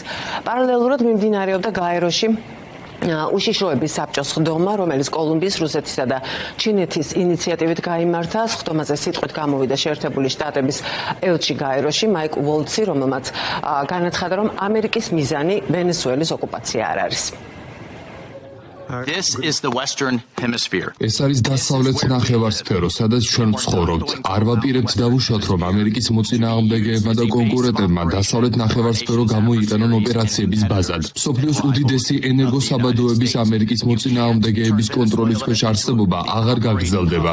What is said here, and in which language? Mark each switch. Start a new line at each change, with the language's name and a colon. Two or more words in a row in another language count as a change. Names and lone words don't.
Georgian: პარალელურად მიმდინარეობდა გაეროში უშიშროების საბჭოს სხდომა, რომელიც კოლუმბიის, რუსეთისა და ჩინეთის ინიციატივით გაიმართა. სხდომაზე სიტყვით გამოვიდა შეერთებული შტატების ელჩი გაეროში მაიკ ვოლცი, რომელმაც განაცხადა, რომ ამერიკის მიზანი ვენესუელის ოკუპაცია არ არის.
English: This is the Western Hemisphere.
Georgian: ეს არის დასავლეთ ნახევარსფერო, სადაც ჩვენ ვცხოვრობთ. არ ვაპირებთ დავუშვათ, რომ ამერიკის მოწინააღმდეგეებმა და კონკურენტებმა დასავლეთ ნახევარსფერო გამოიყენონ ოპერაციების ბაზად. მსოფლიოს უდიდესი ენერგოსაბადოების ამერიკის მოწინააღმდეგეების კონტროლის ქვეშ არსებობა აღარ გაგრძელდება.